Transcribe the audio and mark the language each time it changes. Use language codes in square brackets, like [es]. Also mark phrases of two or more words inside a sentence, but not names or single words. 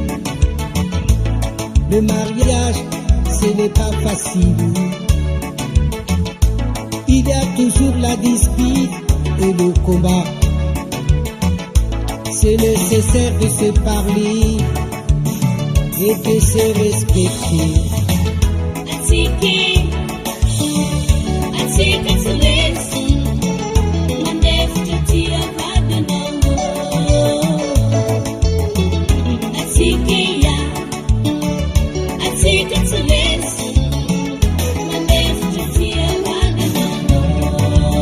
[fr] Le mariage, ce n'est pas facile. Il y a toujours la dispute et le combat. C'est nécessaire de se parler et de se respecter. [mg] atsika tsy resy mandefitra tia vadanao atsika tsy resy mandefitra tia vadanao